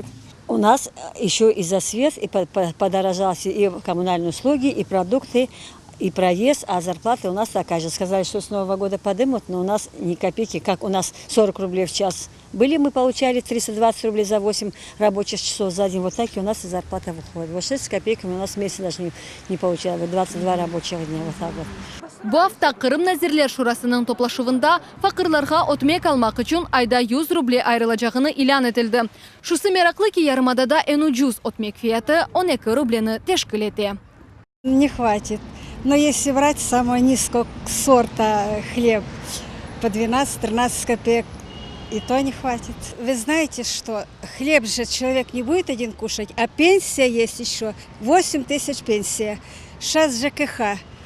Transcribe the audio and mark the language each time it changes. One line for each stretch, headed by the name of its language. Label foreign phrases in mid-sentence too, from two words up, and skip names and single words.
Russian: У нас еще и за свет, и подорожался и коммунальные услуги, и продукты, и проезд, а зарплата у нас такая же. Сказали, что с Нового года подымут, но у нас ни копейки, как у нас 40 рублей в час. Были, мы получали 320 рублей за 8 рабочих часов за день. Вот так и у нас и зарплата выходит. Вот 6 копейками у нас месяц даже не получали. 22 рабочих дня. Вот так вот.
Crimean Tatar: Bu hafta Kırım Nazirler Şurası'nın toplaşıvında fakirlarga otmek almak için ayda 100 ruble ayrılacağını ilan edildi. Şusu meraklı ki Yarımada'da en ucuz otmek fiyatı 12 rubleni teşkil etti.
Russian: Не хватит. Но если брать самого низкого сорта хлеб по 12-13 копеек, и то не хватит. Вы знаете, что хлеб же человек не будет один кушать, а пенсия есть еще. 8 тысяч пенсия. Сейчас ЖКХ.